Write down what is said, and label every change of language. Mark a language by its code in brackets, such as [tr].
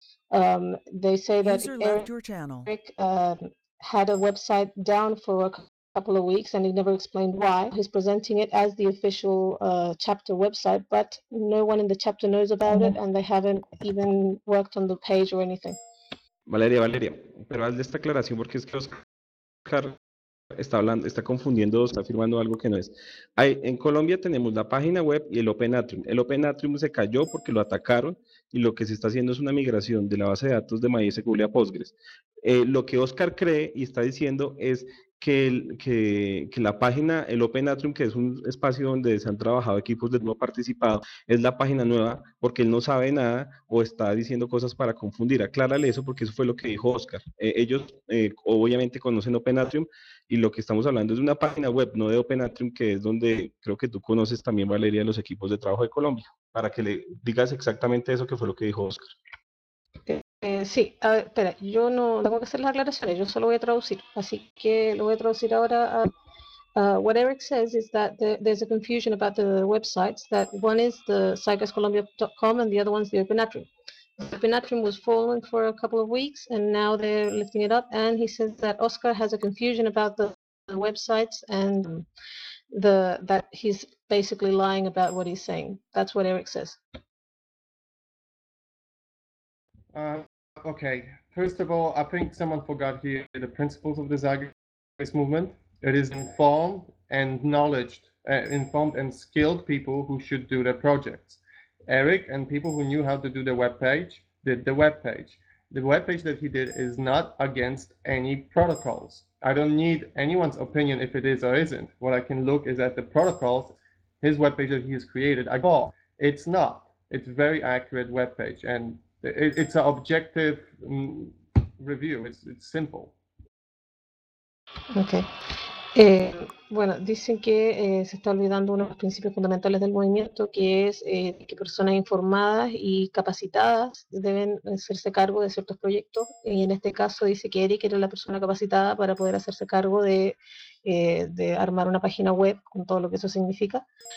[en] They say that Eric had a website down for a couple of weeks and he never explained why. He's presenting it as the official chapter website, but no one in the chapter knows about it and they haven't even worked on the page or anything. [es] Valeria, pero hazle esta aclaración porque es que Oscar está hablando, está confundiendo, está afirmando algo que no es. Hay, en Colombia tenemos la página web y el Open Atrium. El Open Atrium se cayó porque lo atacaron y lo que se está haciendo es una migración de la base de datos de MySQL a Postgres. Lo que Oscar cree y está diciendo es que la página, el Open Atrium, que es un espacio donde se han trabajado equipos de nuevo participado, es la página nueva porque él no sabe nada o está diciendo cosas para confundir. Aclárale eso porque eso fue lo que dijo Oscar. Ellos obviamente conocen Open Atrium y lo que estamos hablando es de una página web, no de Open Atrium, que es donde creo que tú conoces también, Valeria, los equipos de trabajo de Colombia, para que le digas exactamente eso que fue lo que dijo Oscar. Sí, a ver, espera, yo no tengo que hacer las aclaraciones, yo solo voy a traducir, así que lo voy a traducir ahora. [en] What Eric says is that there's a confusion about the websites, that one is the cycascolombia.com and the other one's the Open Atrium. The Open Atrium was falling for a couple of weeks and now they're lifting it up, and he says that Oscar has a confusion about the websites and that he's basically lying about what he's saying. That's what Eric says. Okay, first of all, I think someone forgot here the principles of the Zagreus movement. It is informed and knowledge, informed and skilled people who should do the projects. Eric and people who knew how to do the web page did the web page. the web page that he did is not against any protocols. I don't need anyone's opinion if it is or isn't. What I can look is at the protocols, his web page that he has created. I bought. It's not. It's a very accurate web page, and it's an objective review. It's simple. Okay. [es] Bueno, dicen que se está olvidando uno de los principios fundamentales del movimiento, que es que personas informadas y capacitadas deben hacerse cargo de ciertos proyectos, y en este caso dice que Eric era la persona capacitada para poder hacerse cargo de armar una página web con todo lo que eso significa.